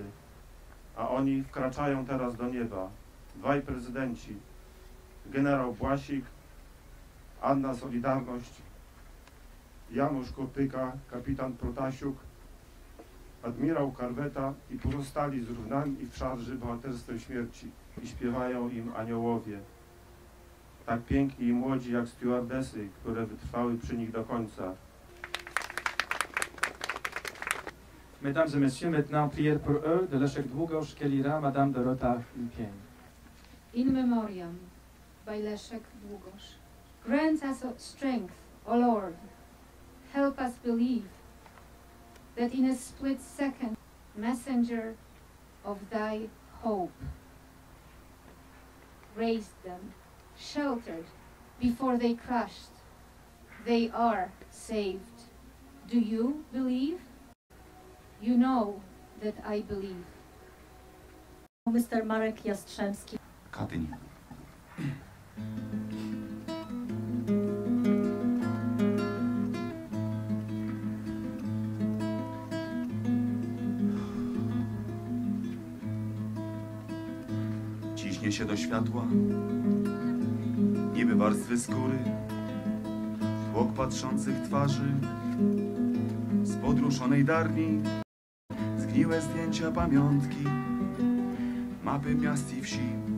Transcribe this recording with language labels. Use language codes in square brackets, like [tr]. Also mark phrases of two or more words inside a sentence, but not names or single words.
[pl] A oni wkraczają teraz do nieba. Dwaj prezydenci, generał Błasik, Anna Solidarność, Janusz Kopyka, kapitan Protasiuk, admirał Karweta i pozostali zrównani w szarży bohaterstwem śmierci i śpiewają im aniołowie. Tak piękni i młodzi jak stewardesy, które wytrwały przy nich do końca. [fr] Mesdames et messieurs, maintenant prière pour eux de Leszek Długosz, qui lira Madame Dorota Lipien. [en] In Memoriam by Leszek Długosz. Grant us strength, O Lord. Help us believe that in a split second, messenger of thy hope raised them, sheltered before they crushed. They are saved. Do you believe? You know that I believe. Mr. Marek Jastrzębski. [pl] Katynia. Ciśnie się do światła, niby warstwy skóry, tłok patrzących twarzy, z podruszonej darni, zgniłe zdjęcia pamiątki, mapy miast i wsi,